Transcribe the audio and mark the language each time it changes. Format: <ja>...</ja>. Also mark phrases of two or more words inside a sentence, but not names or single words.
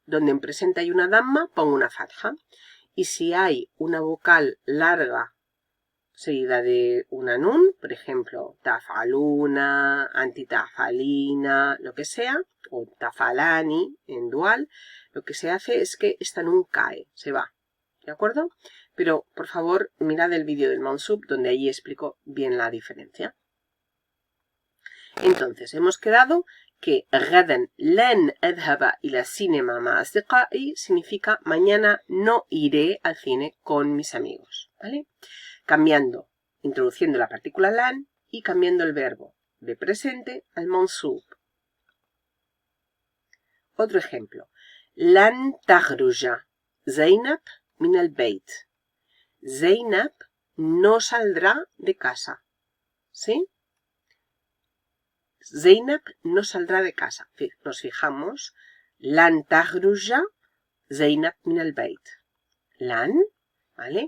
<es>Donde en presente hay una damma, pongo una fatha. Y si hay una vocal larga seguida de una nun, por ejemplo, tafaluna, antitafalina, lo que sea, o tafalani en dual, lo que se hace es que esta nun cae, se va. ¿De acuerdo? Pero, por favor, mirad el vídeo del mansub, donde ahí explico bien la diferencia. Entonces, hemos quedado que</es> <ar>غدا لن أذهب إلى السينما مع أصدقائي</ar> <es>significa mañana no iré al cine con mis amigos, ¿vale? Introduciendo la partícula lan y cambiando el verbo de presente al mansub. Otro ejemplo.</es> <ar>لن تخرج زينب من البيت.</ar> <es>Zeynep no saldrá de casa, ¿sí? Zeynep no saldrá de casa. Nos fijamos.</es> <ar>لن تخرج زينب من البيت.</ar> <es>Lan, ¿vale?</es>